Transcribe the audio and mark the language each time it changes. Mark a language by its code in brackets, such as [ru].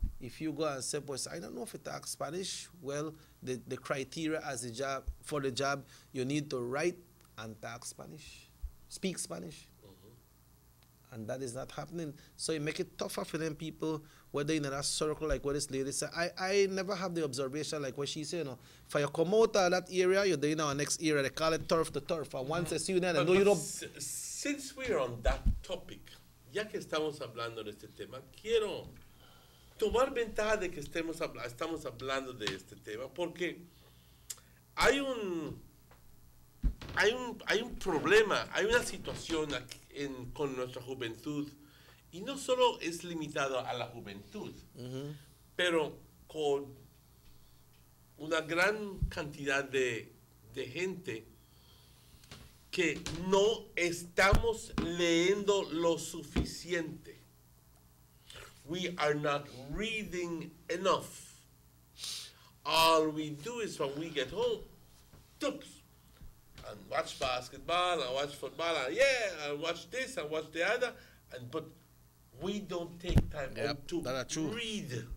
[en] If you go and say, boys, I don't know if you talk Spanish, well, the criteria as a job for the job, you need to write and talk Spanish, speak Spanish. And that is not happening. So you make it tougher for them people, whether in that circle, like what this lady said. I never have the observation like what she said, you know. If you come out of that area, you're in our next area, they call it turf to turf. And once I see you there, I know you don't. Since we're on that topic, [es] ya que estamos hablando de este tema, quiero tomar ventaja de que estamos hablando de este tema, porque hay un problema, hay una situación aquí con nuestra juventud, y no solo es limitado a la juventud, pero con una gran cantidad de gente que no estamos leyendo lo suficiente. [en] We are not reading enough. All we do is when we get home, and watch basketball, and watch football, and watch this, and watch the other, but we don't take time to read.